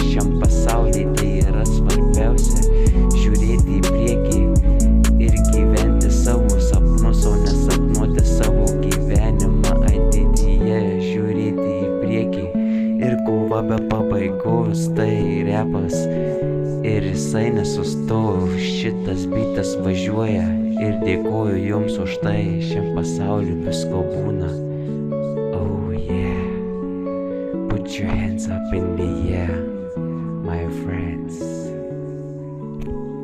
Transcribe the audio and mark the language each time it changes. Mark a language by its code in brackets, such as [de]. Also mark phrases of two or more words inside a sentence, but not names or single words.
[lt] Šiam pasauly tai yra svarbiausia, žiūrėti į priekį ir gyventi savo sapnus, o nesapnuoti savo gyvenimą ateityje. Žiūrėti į priekį ir kova be pabaigos, tai repas ir jisai nesustojo. Šitas bitas važiuoja ir dėkoju jums už tai. Šiam pasauliu visko būna. [en] Oh yeah, put your hands up in the air, my friends.